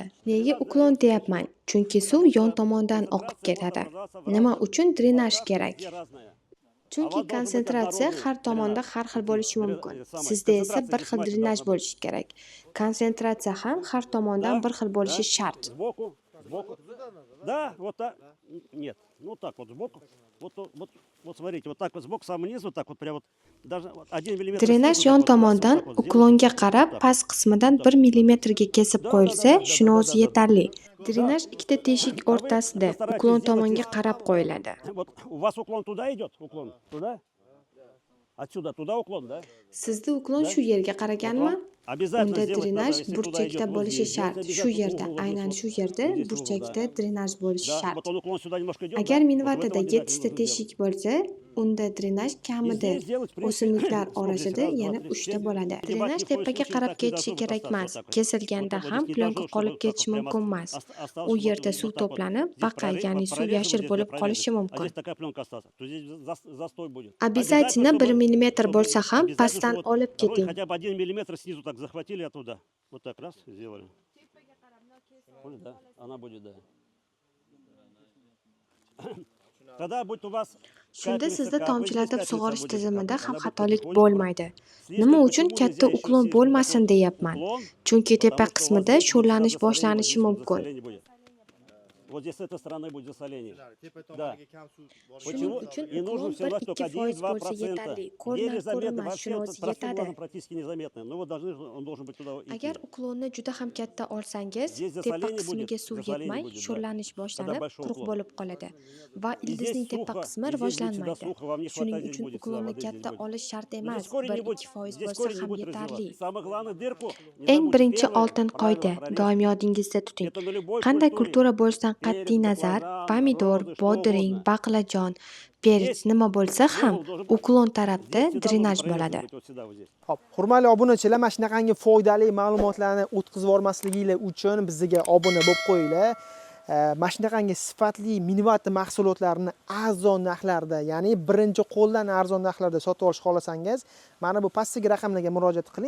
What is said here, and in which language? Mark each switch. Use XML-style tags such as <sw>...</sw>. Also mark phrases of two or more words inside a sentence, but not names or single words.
<uz>Nega uklon deyapman? Chunki suv yon tomondan oqib ketadi. Nima uchun drenaj kerak? Chunki konsentratsiya har tomonda har xil bo'lishi mumkin. Sizda esa bir xil drenaj bo'lishi kerak. Konsentratsiya ham har tomondan bir xil bo'lishi shart.</uz> <ru>Сбоку, сбоку. Да, вот так. Нет, ну так вот сбоку. Вот смотрите, вот так вот сбоку, самый низ, вот так вот прям вот. Даже вот 1 миллиметр.</ru> <uz>Drenaj</uz> <ru>снизу,</ru> <uz>yon</uz> <ru>вот так вот,</ru> <uz>tomondan</uz> <ru>вот так вот</ru> <uz>uklonga qarab past qismidan 1 millimetrga kesib qo'yilsa, shuni o'zi yetarli. Drenaj ikkita teshik o'rtasida uklon tomonga qarab qo'yiladi.</uz> <ru>Вот у вас уклон туда идет, уклон туда. Отсюда туда уклон, да?</ru> <uz>Sizda uklon shu yerga qaraganmi?</uz> <ru>Обязательно</ru> <uz>Unda</uz> <ru>сделать надо,</ru> <uz>drenaj</uz> <ru>если туда</ru> <uz>burchakda</uz> <ru>идет вот</ru> <uz>bo'lishi</uz> <ru>здесь,</ru> <uz>shart.</uz> <ru>сделать</ru> <uz>Shu</uz> <ru>обязательно</ru> <uz>yerda,</uz> <ru>угол вот</ru> <uz>aynan</uz> <ru>здесь</ru> <uz>shu</uz> <ru>вот.</ru> <uz>yerda</uz> <ru>Вот здесь угол,</ru> <uz>burchakda</uz> <ru>да.</ru> <uz>drenaj bo'lishi</uz> <ru>Да,</ru> <uz>shart.</uz> <ru>вот он уклон сюда немножко идет,</ru> <uz>Agar</uz> <ru>да?</ru> <uz>minvardida</uz> <ru>Вот в этом</ru> <uz>7 ta</uz> <ru>обязательно</ru> <uz>teshik</uz> <ru>нужно</ru> <uz>bo'lsa, unda drenaj</uz> <ru>И</ru> <uz>kamida</uz> <ru>здесь сделать, в принципе,</ru> <uz>o'simliklar</uz> <ru>сколько здесь?</ru> <uz>orasida</uz> <ru>Раз, два,</ru> <uz>yana</uz> <ru>три,</ru> <uz>3 ta</uz> <ru>семь.</ru> <uz>bo'ladi.</uz> <ru>Ебать,</ru> <uz>Drenaj</uz> <ru>ни в коем</ru> <uz>tepaga</uz> <ru>случае</ru> <uz>qarab</uz> <ru>так не</ru> <uz>ketishi</uz> <ru>должно быть</ru> <uz>kerak</uz> <ru>остаться</ru> <uz>emas.</uz> <ru>вот так вот.</ru> <uz>Kesilganda</uz> <ru>Вот</ru> <uz>ham</uz> <ru>здесь не</ru> <uz>plyonka</uz> <ru>должно,</ru> <uz>qolib</uz> <ru>чтобы так</ru> <uz>ketishi</uz> <ru>вот прямо</ru> <uz>mumkin emas.</uz> <ru>осталось,</ru> <uz>U</uz> <ru>чтобы</ru> <uz>yerda</uz> <ru>вот</ru> <uz>suv</uz> <ru>так вот.</ru> <uz>to'planib,</uz> <ru>Здесь</ru> <uz>baqa, ya'ni suv</uz> <ru>прорезано,</ru> <uz>yashil</uz> <ru>вот</ru> <uz>bo'lib</uz> <ru>здесь</ru> <uz>qolishi</uz> <ru>прорезано. А</ru> <uz>mumkin.</uz> <ru>здесь такая пленка осталась. То здесь застой будет.</ru> <uz>Обязательно 1 millimetr bo'lsa ham pastdan</uz> <ru>чтобы</ru> <uz>olib</uz> <ru>второй</ru> <uz>keting.</uz> <ru>хотя бы 1 миллиметр снизу так захватили оттуда. Вот так раз сделали. Поняли, да? Она будет, да. Тогда будет у вас</ru> <uz>Shunda sizda tomchilatib sug'orish tizimida ham</uz> <ru>Она будет</ru> <uz>xatolik</uz> <ru>потихонечку</ru> <uz>bo'lmaydi.</uz> <ru>Слишком</ru> <uz>Nima uchun</uz> <ru>почему</ru> <uz>katta</uz> <ru>нельзя еще</ru> <uz>uklon</uz> <ru>сесть</ru> <uz>bo'lmasin</uz> <ru>вот такой</ru> <uz>deyapman?</uz> <ru>уклон?</ru> <uz>Chunki tepa</uz> <ru>Потому что у вас</ru> <uz>qismida</uz> <ru>здесь будет</ru> <uz>sho'rlanish</uz> <ru>сразу засоление,</ru> <uz>boshlanishi</uz> <ru>здесь вот</ru> <uz>mumkin.</uz> <ru>засоление будет. Вот здесь с этой стороны будет засоление.</ru> <uz>tepa</uz> <ru>Да.</ru> <uz>tomoniga kam suv borishi</uz> <ru>Почему?</ru> <uz>Shuning uchun</uz> <ru>И нужно</ru> <uz>uklon</uz> <ru>всего только</ru> <uz>1-2%</uz> <ru>1-2%.</ru> <uz>bo'lsa yetarli.</uz> <ru>Еле</ru> <uz>Ko'rinar</uz> <ru>заметно.</ru> <uz>ko'rinmas</uz> <ru>Вообще</ru> <uz>shuni</uz> <ru>вот</ru> <uz>o'zi</uz> <ru>простым</ru> <uz>yetadi.</uz> <ru>глазом практически незаметно. Но вот он должен быть туда идти.</ru> <uz>Agar uklonni juda ham katta olsangiz,</uz> <ru>Здесь</ru> <uz>tepa</uz> <ru>засоление</ru> <uz>qismiga</uz> <ru>будет,</ru> <uz>suv</uz> <ru>засоление</ru> <uz>yetmay,</uz> <ru>будет, да.</ru> <uz>sho'rlanish</uz> <ru>Когда</ru> <uz>boshlanib,</uz> <ru>большой</ru> <uz>quruq</uz> <ru>уклон.</ru> <uz>bo'lib qoladi va</uz> <ru>И здесь</ru> <uz>ildizning tepa</uz> <ru>сухо,</ru> <uz>qismi</uz> <ru>и здесь будет сюда</ru> <uz>rivojlanmaydi.</uz> <ru>сухо, вам не</ru> <uz>Shuning</uz> <ru>хватать здесь</ru> <uz>uchun</uz> <ru>будет, сюда</ru> <uz>uklonni</uz> <ru>воды здесь</ru> <uz>katta</uz> <ru>будет.</ru> <uz>olish shart</uz> <ru>Но</ru> <uz>emas,</uz> <ru>здесь корень не будет,</ru> <uz>1-2%</uz> <ru>здесь</ru> <uz>bo'lsa</uz> <ru>корень не</ru> <uz>ham</uz> <ru>будет</ru> <uz>yetarli.</uz> <ru>развиваться. Самое главное дырку не</ru> <uz>Eng</uz> <ru>забудь.</ru> <uz>birinchi</uz> <ru>Первое,</ru> <uz>oltin</uz> <ru>правильно,</ru> <uz>qoida,</uz> <ru>прорезать.</ru> <uz>doim yodingizda tuting.</uz> <ru>Это на любой</ru> <uz>Qanday</uz> <ru>культуре.</ru> <uz>kultura bo'lishidan qat'iy</uz> <ru>Перец,</ru> <uz>nazar,</uz> <ru>баклажан,</ru> <uz>pomidor,</uz> <ru>розы, что</ru> <uz>bodring,</uz> <ru>угодно.</ru> <uz>baqlajon, perets</uz> <ru>Здесь</ru> <uz>nima bo'lsa ham</uz> <ru>угол должен быть.</ru> <uz>uklon tarafda</uz> <ru>Здесь всегда должен</ru> <uz>drenaj</uz> <ru>прорезан</ru> <uz>bo'ladi.</uz> <ru>быть, вот сюда, вот здесь.</ru> <uz>Hop, hurmatli obunachilar, mana shunaqangi foydali ma'lumotlarni o'tkazib yubormasliginglar uchun bizga obuna bo'lib qo'yinglar. Mana shunaqangi sifatli minivatti mahsulotlarni arzon narxlarda, ya'ni birinchi qo'ldan arzon narxlarda sotib olishni xohlasangiz, mana bu pastdagi raqamlarga murojaat qiling.</uz>